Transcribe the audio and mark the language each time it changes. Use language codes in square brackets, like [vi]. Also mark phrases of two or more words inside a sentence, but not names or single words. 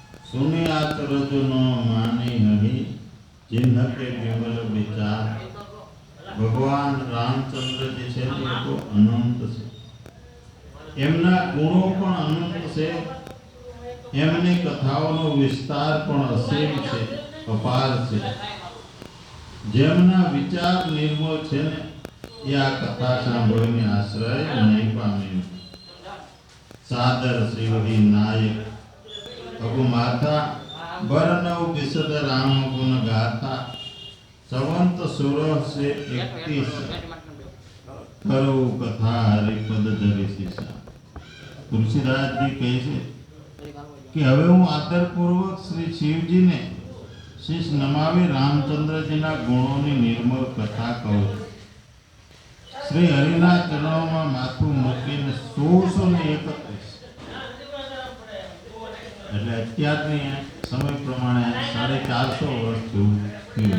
[awa] सुने आचरज न माने नहीं, जिन्ह के विमल विचार। [gu] भगवान रामचंद्र जी છે તે તો અનંત છે, એમના ગુણો પણ અનંત છે, એમની કથાઓનો વિસ્તાર પણ અસીમ છે, અપાર છે. જેમના વિચાર નિર્મળ છે ને એ આ કથા સાંભળીને આશ્રય નહીં પામે. [awa] सादर श्री नायक अगु माथा बरनव विशद राम गुण गाथा. संवत 1631 करो कथा हरिपद धरी शीशा. [gu] तुलसीदास जी કહે છે કે હવે હું આદરપૂર્વક શ્રી શિવજીને શીશ નમાવી રામચંદ્રજીના ગુણોની નિર્મળ કથા કહું. શ્રી હરિના ચરણોમાં માથું મૂકીને 1631 એટલે અત્યારની સમય પ્રમાણે 450 વર્ષ જેવું થયું.